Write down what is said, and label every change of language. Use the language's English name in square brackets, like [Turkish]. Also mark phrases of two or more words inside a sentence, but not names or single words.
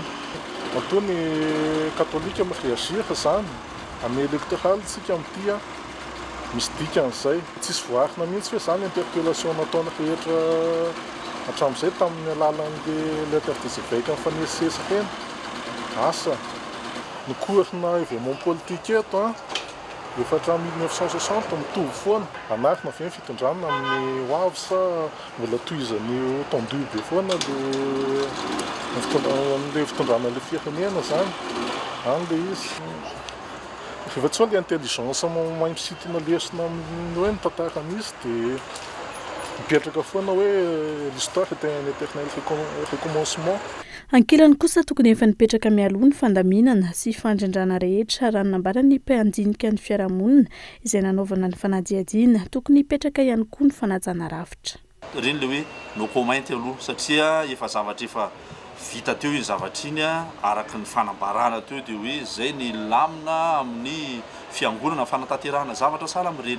[Malagasy] Antony katolika mireagir zany amin'ny électoral tsika amin'ity misy dikan'izay tsisy voarina mihitsy hoe zany interpellation nataona rehetra hatramin'izay tamin'ny alalan'le [French] lettre des évêques [Malagasy] mifanesesaka eny asa nikorina [French] événement politique [Malagasy] eto efa hatramin'ny 1960 mitovy foana anarina avy ny fitondrana amin'ny hoavy sa mbola tohizan'ny tendu be foana le fitondrana le firenena zany any le izy rehefa tsy hoe le intelligence mahay misintona lesona amin'ny hoe ny tantaran'izy dia mipetraka foana hoe [French] l'histoire est un éternel recommencement. [Malagasy] Ankilany kosa tokony efa nipetraka mialoha ny fandaminana sy fandrindrana rehetra raha nambarany mpandinika ny fiarahamonina izay nanaovana ny fanadihadiana tokony hipetraka ihany koa ny fanajana rafitra. Reny le hoe [English] no comment [Malagasy] aloha satria efa zavatra efa vita teo iny zavatra iny araka ny fanambarana teo dia hoe zay ny lamina amin'ny fiangonana fanatanterahana zavatra sala amin'ireny.